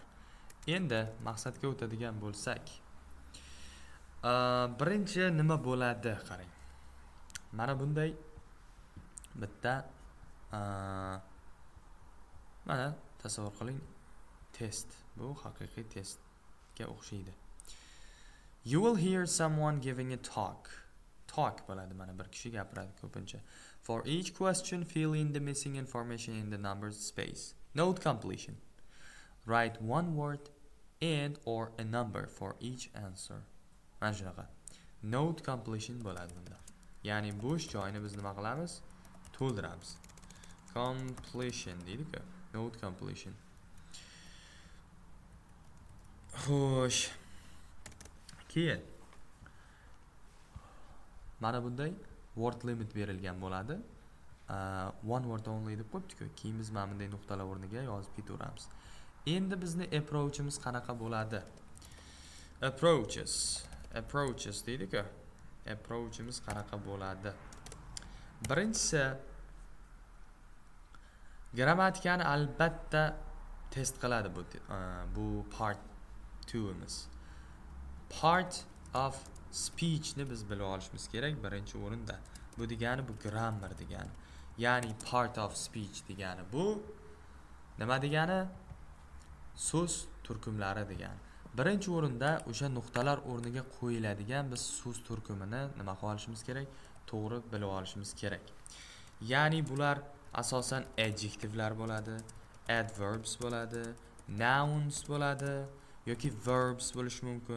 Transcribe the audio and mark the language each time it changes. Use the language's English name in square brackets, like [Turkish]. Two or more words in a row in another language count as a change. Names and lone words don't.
[Uzbek] Endi maqsadga o'tadigan bo'lsak, birinchi nima bo'ladi, qarang. Mana bunday bitta mana tasavvur qiling, test. Bu haqiqiy testga o'xshaydi. [English] You will hear someone giving a talk. [Uzbek] Talk bo'ladi, mana bir kishi gapiradi ko'pincha. [English] For each question, fill in the missing information in the numbers space. Note completion. Write one word and or a number for each answer. [Uzbek] Mana shunaqa. [English] Note completion [Uzbek] bo'ladi bunda. Ya'ni bo'sh joyni biz nima qilamiz? To'ldiramiz. Completion deydi-ku. [English] Note completion. Xo'sh. [Uzbek] Keyin mana bunday word limit berilgan bo'ladi. [English] One word only [Uzbek] deb qo'yibdi-ku. Keyin biz mana bunday nuqtalar o'rniga yozib ketaveramiz. Endi bizni approachimiz qanaqa bo'ladi? Approaches deydi-ku. Approachimiz qanaqa bo'ladi? Birinchisi, grammatikani albatta test qiladi bu part 2 imiz. [English] Part of speech [Uzbek] ni biz bilib olishimiz kerak birinchi o'rinda. Bu degani bu grammar degani. Ya'ni [English] part of speech [Uzbek] degani bu nima degani? So'z turkumlari degani. Birinchi o'rinda o'sha nuqtalar o'rniga qo'yiladigan biz so'z turkumini nima qilib olishimiz kerak? To'g'ri bilib olishimiz kerak. Ya'ni bular asosan adjectivelar bo'ladi, adverbs bo'ladi, nouns bo'ladi yoki verbs bo'lishi mumkin.